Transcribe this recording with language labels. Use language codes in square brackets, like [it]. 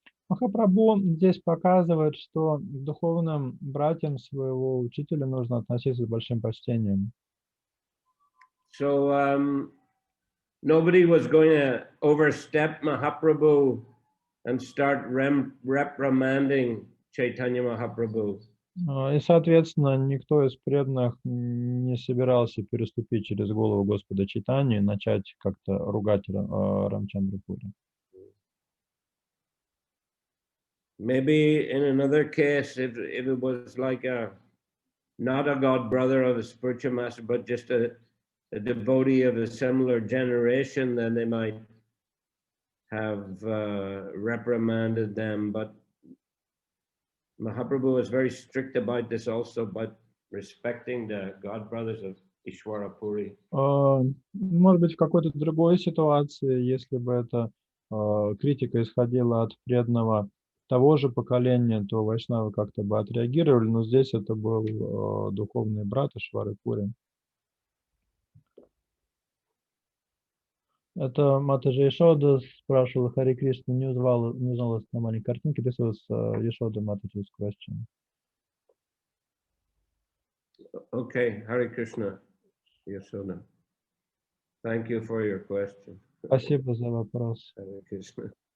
[ru] Махапрабху здесь показывает, что к духовным братьям своего учителя нужно относиться с большим почтением. [en] So nobody was going to overstep Mahaprabhu and start reprimanding Chaitanya Mahaprabhu. [ru] И, соответственно, никто из преданных не собирался переступить через голову Господа Чайтаньи и начать как-то ругать Рамчандру Пури. [en] Maybe in another case, if it was like not a god brother of a spiritual master, but just a devotee of a similar generation, then they might have reprimanded them. But Mahaprabhu was very strict about this also, but respecting the god brothers of Ishwara Puri. [ru] Может быть, в какой-то другой ситуации, если бы эта критика исходила от преданного того же поколения, то вайшнавы как-то бы отреагировали, но здесь это был духовный брат Ишвары Пури. Это Матаджи Ешода спрашивала Хари Кришна, не узнала на маленькой картинке. [en] This was Yashoda Mataji's question. Okay, Hare Krishna, Yashoda. Thank you for your question. [ru] Спасибо за вопрос. [sa] Hare Krishna.